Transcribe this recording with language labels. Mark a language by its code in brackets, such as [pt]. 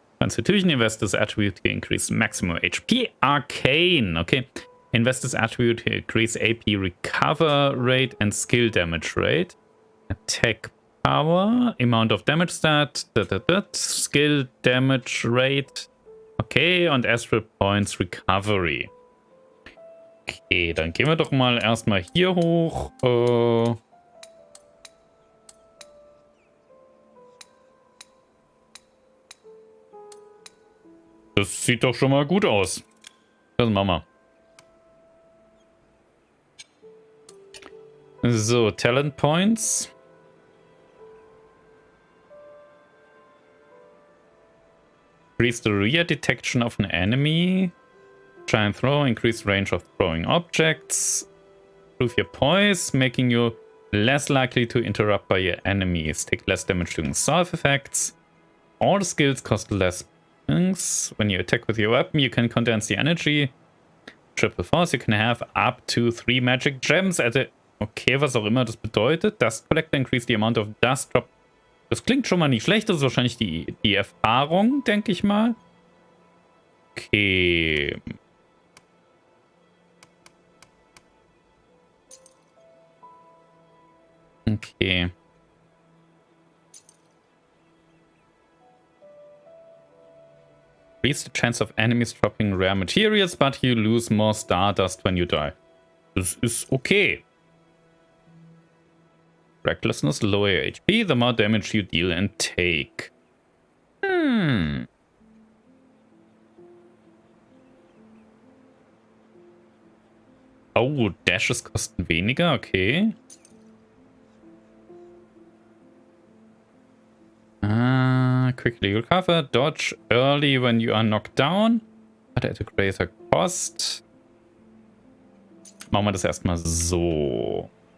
[en] Constitution, invest this attribute to increase maximum HP. Arcane, okay. Invest this attribute to increase AP recover rate and skill damage rate. Attack power, amount of damage stat, skill damage rate. [de] Okay, und Astral Points Recovery. Okay, dann gehen wir doch mal erstmal hier hoch. Das sieht doch schon mal gut aus. Das machen wir. So, Talent Points. [en] Increase the rear detection of an enemy. Try and throw, increase range of throwing objects. Improve your poise, making you less likely to interrupt by your enemies. Take less damage during self effects. All skills cost less. When you attack with your weapon, you can condense the energy. Triple force, you can have up to 3 magic gems at a... [de] Okay, was auch immer das bedeutet. [en] Dust Collector increase the amount of dust drop. [de] Das klingt schon mal nicht schlecht. Das ist wahrscheinlich die Erfahrung, denke ich mal. Okay. Okay. [en] Increase the chance of enemies dropping rare materials, but you lose more stardust when you die. [de] Das ist okay. [en] Recklessness, lower HP, the more damage you deal and take. [de] Oh, Dashes kosten weniger, okay. [en] Quickly recover, dodge early when you are knocked down, but at a greater cost. [de] Machen wir das erstmal so.